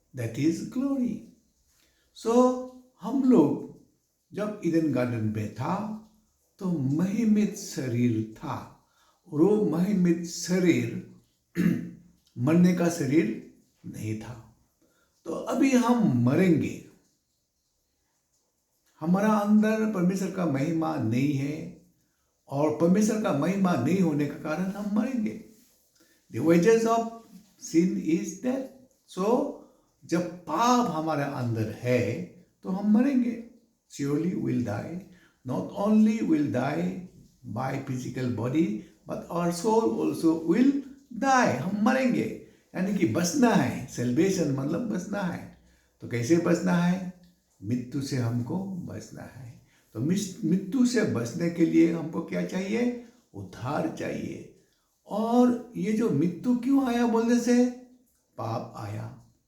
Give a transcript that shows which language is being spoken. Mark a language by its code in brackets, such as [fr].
[en] That is glory. [hi] सो हम लोग जब ईडन गार्डन में था तो महिमित शरीर था और वो महिमित शरीर मरने का शरीर नहीं था। तो अभी हम मरेंगे, हमारा अंदर परमेश्वर का महिमा नहीं है और परमेश्वर का महिमा नहीं होने का कारण हम मरेंगे। [en] The wages of sin is death. [hi] So जब पाप हमारे अंदर है तो हम मरेंगे। [en] Surely we'll die. Not only will die by physical body, but our soul also will die. [hi] हम मरेंगे, यानी कि बचना है। Salvation मतलब बचना है। तो कैसे बचना है? मृत्यु से हमको बचना है। तो मृत्यु से बचने के लिए हमको क्या चाहिए? उद्धार चाहिए। और ये जो मृत्यु क्यों आया बोलने से? पाप आया।